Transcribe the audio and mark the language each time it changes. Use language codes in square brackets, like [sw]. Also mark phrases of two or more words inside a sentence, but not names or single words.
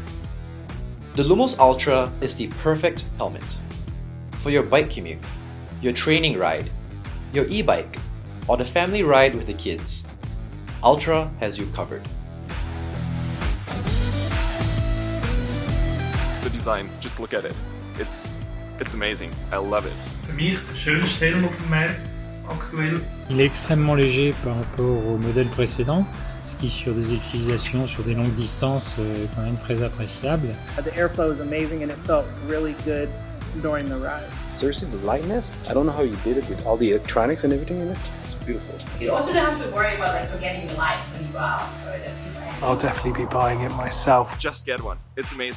[en] The Lumos Ultra is the perfect helmet for your bike commute, your training ride, your e-bike, or the family ride with the kids. Ultra has you covered. The design, just look at it. It's amazing. I love it. [de] Für mich der schönste Helm auf dem Markt aktuell. [fr] Il est extrêmement léger par rapport au modèle précédent, ce qui sur des utilisations sur des longues distances est quand même très appréciable. [en] The airflow is amazing and it felt really good during the ride. Seriously, the lightness? I don't know how you did it with all the electronics and everything in it. It's beautiful. You also don't have to worry about forgetting the lights when you go out, so that's super handy. I'll definitely be buying it myself. Just get one. It's amazing.